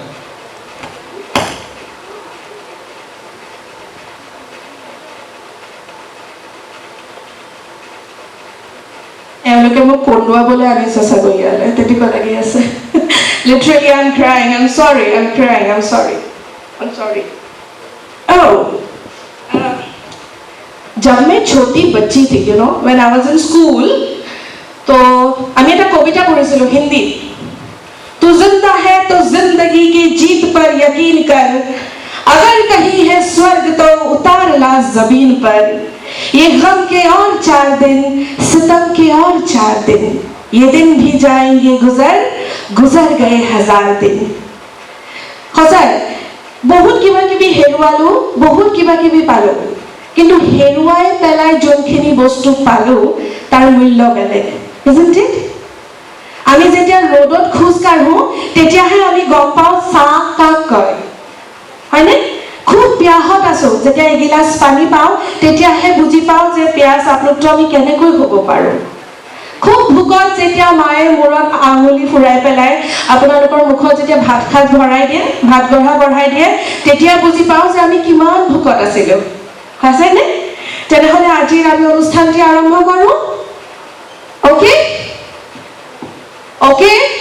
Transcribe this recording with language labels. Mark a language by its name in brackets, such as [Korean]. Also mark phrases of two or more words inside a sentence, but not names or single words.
[Assamese] এওঁলোকে মোক কন্দুৱাবলৈ আনিছে চাগৈ ইয়ালৈ তেনেকুৱা লাগি আছে [English] literally I am crying I am sorry I am crying I am sorry I am sorry [Hindi] जब मैं छोटी बच्ची थी [English] you know when I was in school [Assamese] तो আমি এটা কবিতা পঢ়িছিলোঁ হিন্দী [Hindi] तू जिंदा है तो जिंदगी की जीत पर यकीन कर अगर कहीं है स्वर्ग तो उतार ला जमीन पर ये गम के और 4 दिन सितम के और 4 दिन ये दिन भी जाएंगे गुजर गए 1000 दिन [Assamese] সঁচাই বহুত কিবা কিবি হেৰুৱালো বহুত কিবা কিবি পালো কিন্তু হেৰুৱাই পেলাই যোনখিনি বস্তু পালো তাৰ মূল্য বেলেগ [English] isn't it [Assamese] আমি যেতিয়া ৰ'দত খোজ কাঢ়ো তেতিয়াহে আমি গম পাওঁ চাহ কাক কয় হয়নে খুব পিয়াহত আছো যেতিয়া এগিলাচ পানী পাওঁ তেতিয়াহে বুজি পাওঁ যে পিয়াস আপ্লুত আমি কেনেকৈ হ'ব পাৰোঁ খুব ভোকত যেতিয়া মায়ে মূৰত আঙুলি ফুৰাই পেলাই আপোনালোকৰ মুখত যেতিয়া ভাত খাজ ভৰাই দিয়ে ভাত গঢ়া বঢ়াই দিয়ে তেতিয়া বুজি পাওঁ যে আমি কিমান ভোকত আছিলোঁ হয়নে তেনেহ'লে আজিৰ আমি অনুষ্ঠানটি আৰম্ভ কৰোঁ [English] okay Okay?